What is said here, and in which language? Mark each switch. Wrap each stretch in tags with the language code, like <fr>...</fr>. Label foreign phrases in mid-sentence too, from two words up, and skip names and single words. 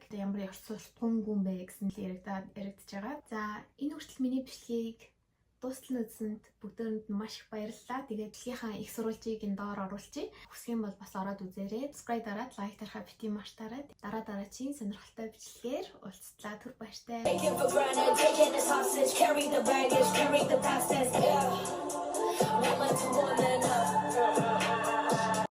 <mn>Гэхдээ ямар ярцуултгүй юм бэ гэсэн л яригдчихэж байгаа. За энэ хүртэл миний бичлэгийг дуустал үзсэнд бүгдөөнд нь маш их баярлалаа. Тэгээд дэлхийнхаа их сурвалжийг энэ доор оруулчих. Хүсэх юм бол бас ороод үзээрэй. Subscribe дараад, лайк дарахаа бити маш дараад. Дараагийн сонирхолтой бичлэгээр уулзлаа. Түр баяртай.</mn> <en>Taking for granted, taking this hostage, carry the baggage, carry the past, yeah. Woman to woman.</en>